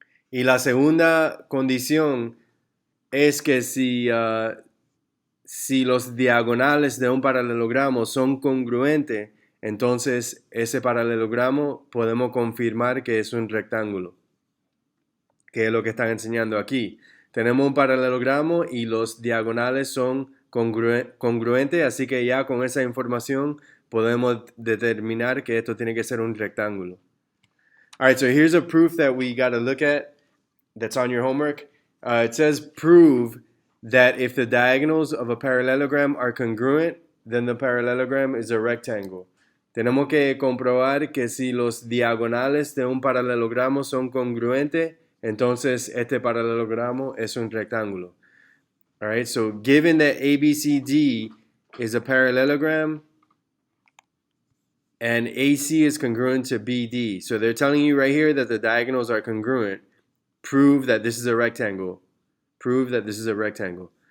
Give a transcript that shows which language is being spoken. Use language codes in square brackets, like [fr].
[es] Y la segunda condición es que si los diagonales de un paralelogramo son congruentes, entonces ese paralelogramo podemos confirmar que es un rectángulo, que es lo que están enseñando aquí. Tenemos un paralelogramo y los diagonales son congruentes, así que ya con esa información podemos determinar que esto tiene que ser un rectángulo. [en] All right, so here's a proof that we got to look at that's on your homework. It says prove that if the diagonals of a parallelogram are congruent, then the parallelogram is a rectangle. [es] Tenemos que comprobar que si los diagonales de un paralelogramo son congruentes, entonces este paralelogramo es un rectángulo. [en] All right, so given that ABCD is a parallelogram and AC is congruent to BD, so they're telling you right here that the diagonals are congruent. Prove that this is a rectangle. Prove that this is a rectangle.